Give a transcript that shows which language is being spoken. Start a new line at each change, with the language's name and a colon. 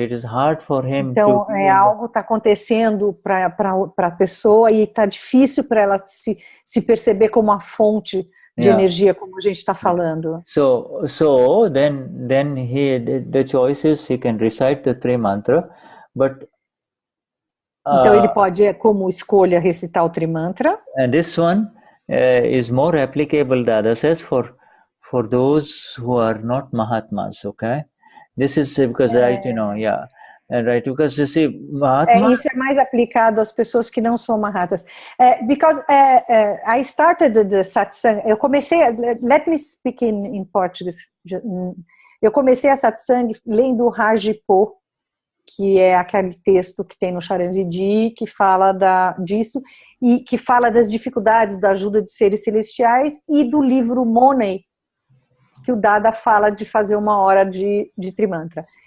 English: It is hard for him
Portuguese: então, algo está acontecendo para a pessoa e está difícil para ela se perceber como a fonte de energia, como a gente está falando.
English: So then the choice is he can recite the Trimantra, but
Portuguese: então ele pode, como escolha, recitar o Trimantra.
English: And this one is more applicable, Dada says, for those who are not Mahatmas, okay? This is because, right, right, because you see, Mahatma...
Portuguese: isso é mais aplicado às pessoas que não são Mahatas.
English: Because I started the Satsang,
Portuguese: eu comecei,
English: let me speak in Portuguese.
Portuguese: Eu comecei a Satsang lendo o Rajipo, que é aquele texto que tem no Charan Vidhi, que fala disso, e que fala das dificuldades da ajuda de seres celestiais, e do livro Money, que o Dada fala de fazer 1 hora de Trimantra.